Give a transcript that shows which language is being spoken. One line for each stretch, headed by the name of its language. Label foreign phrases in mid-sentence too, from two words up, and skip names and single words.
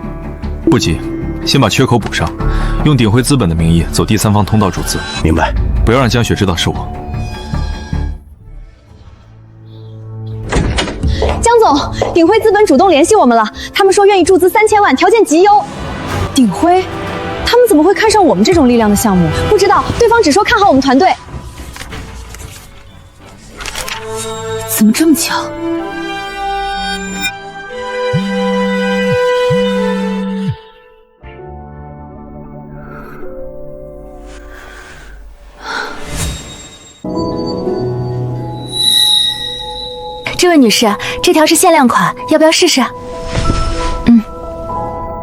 Chinese: 不急，先把缺口補上，用鼎輝資本的名義走第三方通道注資。明白，不要讓江雪知道是我。江總，鼎輝資本主動聯繫我們了，他們說願意注資3000萬，條件極優。鼎輝，他們怎麼會看上我們這種力量的項目？不知道，對方只說看好我們團隊。怎麼這麼巧？这位女士，这条是限量款，要不要試試？